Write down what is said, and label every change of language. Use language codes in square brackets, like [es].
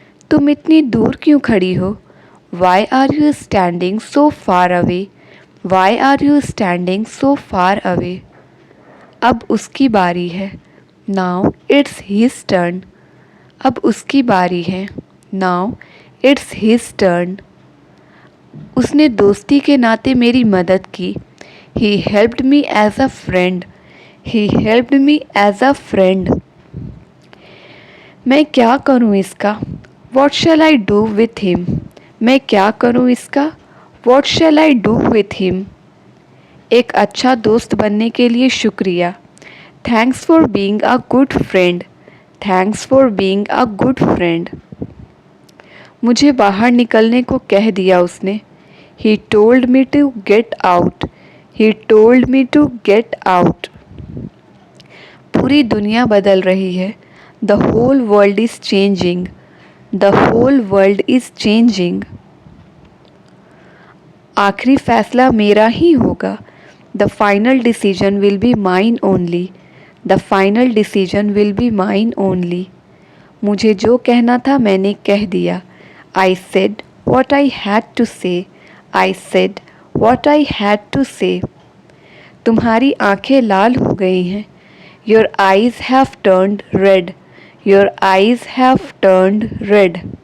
[hi] तुम इतनी दूर क्यों खड़ी हो? [en] Why are you standing so far away? Why are you standing so far away? [hi] अब उसकी बारी है. [en] Now it's his turn. [hi] अब उसकी बारी है. [en] Now it's his turn. [hi] उसने दोस्ती के नाते मेरी मदद की. [en] He helped me as a friend. He helped me as a friend. [hi] मैं क्या करूं इसका? [en] What shall I do with him? [hi] मैं क्या करूं इसका? [en] What shall I do with him? [hi] एक अच्छा दोस्त बनने के लिए शुक्रिया. [en] Thanks for being a good friend. Thanks for being a good friend. [hi] मुझे बाहर निकलने को कह दिया उसने. [en] He told me to get out. He told me to get out. [hi] पूरी दुनिया बदल रही है. [en] The whole world is changing. The whole world is changing. [hi] आखिरी फैसला मेरा ही होगा. [en] The final decision will be mine only. The final decision will be mine only. [hi] मुझे जो कहना था मैंने कह दिया. [en] I said what I had to say. I said what I had to say. [hi] तुम्हारी आंखें लाल हो गई हैं. [en] Your eyes have turned red. Your eyes have turned red.